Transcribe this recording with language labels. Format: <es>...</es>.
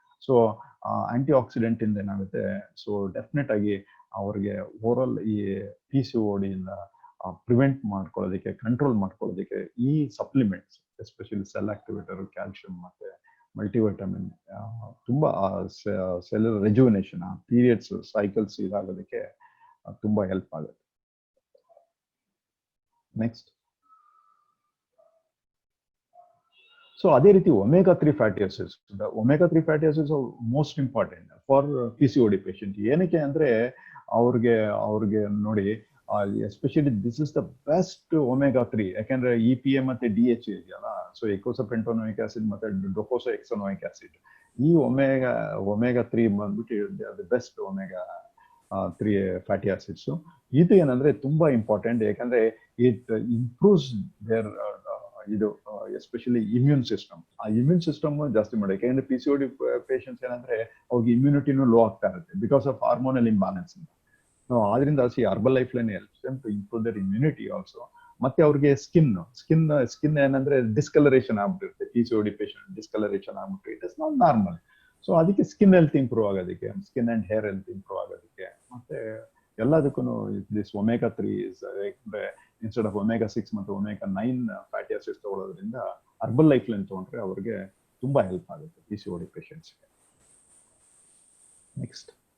<kn>So aunty accident ಇಂದ ಏನಾಗುತ್ತೆ, so definite ಆಗಿ ಅವ್ರಿಗೆ ಓವರಾಲ್ ಈ PCOD ಇಂದ ಪ್ರಿವೆಂಟ್ ಮಾಡ್ಕೊಳ್ಳೋದಕ್ಕೆ, ಕಂಟ್ರೋಲ್ ಮಾಡ್ಕೊಳ್ಳೋದಕ್ಕೆ ಈ supplements especially cell activator, calcium ಮತ್ತೆ ಮಲ್ಟಿವೈಟಮಿನ್ ತುಂಬಾ ಸೆಲ್ಯುಲರ್ ರೆಜುವಿನೇಷನ್, ಪೀರಿಯಡ್ಸ್ ಸೈಕಲ್ಸ್ ಇದಾಗೋದಕ್ಕೆ ತುಂಬಾ ಹೆಲ್ಪ್ ಆಗುತ್ತೆ.</kn> <en>Next.</en> <kn>ಸೊ ಅದೇ ರೀತಿ omega-3 fatty acids.</kn> <en>omega-3 fatty acids are most important for PCOD patient.</en> <kn>ಏನಕ್ಕೆ ಅಂದ್ರೆ ಅವ್ರಿಗೆ ನೋಡಿ especially</kn> <en>this is the best</en> <kn>omega-3. ಯಾಕಂದ್ರೆ EPA ಮತ್ತೆ DHA ಇದೆಯಲ್ಲ, ಸೊ ಎಕೋಸಪೆಂಟೋನೋಯಿಕ್ ಆಸಿಡ್ ಮತ್ತೆ ಡೊಕೋಸೋಹೆಕ್ಸನೋಯಿಕ್ ಆಸಿಡ್, ಈ omega-3 ಬಂದ್ಬಿಟ್ಟು the best omega-3 fatty acids. ಇದು ಏನಂದ್ರೆ ತುಂಬಾ ಇಂಪಾರ್ಟೆಂಟ್. ಯಾಕಂದ್ರೆ</kn> <en>it improves their</en> <kn>ಇದು ಎಸ್ಪೆಷಲಿ ಇಮ್ಯೂನ್ ಸಿಸ್ಟಮ್. ಆ ಇಮ್ಯೂನ್ ಸಿಸ್ಟಮ್ ಜಾಸ್ತಿ ಮಾಡಿ. ಯಾಕಂದ್ರೆ PCOD ಪೇಷಂಟ್ಸ್ ಏನಂದ್ರೆ ಅವ್ರಿಗೆ ಇಮ್ಯುನಿಟಿನೂ ಲೋ ಆಗ್ತಾ ಇರುತ್ತೆ</kn> <en>Because of hormonal imbalance.</en> <kn>ಆದ್ರಿಂದ</kn> <en>Herbalife helps them to improve their immunity also.</en> <kn>ಮತ್ತೆ ಅವ್ರಿಗೆ ಸ್ಕಿನ್ ಏನಂದ್ರೆ ಡಿಸ್ಕಲರೇಷನ್ ಆಗ್ಬಿಟ್ಟಿರುತ್ತೆ. PCOD ಪೇಷಂಟ್ ಡಿಸ್ಕಲರೇಷನ್ ಆಗ್ಬಿಟ್ಟು</kn> <en>It is not normal.</en> <kn>So ಅದಕ್ಕೆ ಸ್ಕಿನ್ ಹೆಲ್ತ್ ಇಂಪ್ರೂವ್ ಆಗೋದಕ್ಕೆ, skin and hair health improve ಆಗೋದಕ್ಕೆ, ಮತ್ತೆ ಎಲ್ಲದಕ್ಕೂ</kn> <en>this omega-3 is instead of omega-6</en> <kn>ಮತ್ತು omega-9 ಫ್ಯಾಟಿ ಆಸಿಡ್ಸ್ ತಗೊಳ್ಳೋದ್ರಿಂದ Herbalife ತಗೊಂಡ್ರೆ ಅವ್ರಿಗೆ ತುಂಬಾ ಹೆಲ್ಪ್ ಆಗುತ್ತೆ PCOD ಪೇಷಂಟ್ಸ್ಗೆ. ನೆಕ್ಸ್ಟ್.</kn>